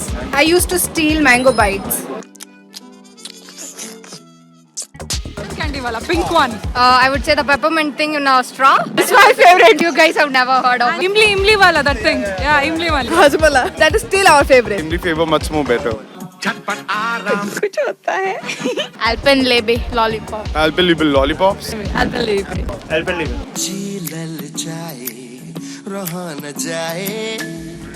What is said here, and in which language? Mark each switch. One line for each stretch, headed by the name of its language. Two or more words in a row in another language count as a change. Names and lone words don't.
English: I used to steal mango bites. Candy wala, pink one. I would say the peppermint thing in a straw. It's my favorite. You guys have never heard of it.
Hindi: इमली वाला,
English: that thing. Yeah,
Hindi: इमली वाला.
English: Hajmala. That is still our favorite. Hindi flavor much more better.
Hindi: कुछ होता है.
English: Alpenlebe lollipop. Alpenlibe lollipops. Alpenlibe. Alpenlibe. जी लल जाए रहा न जाए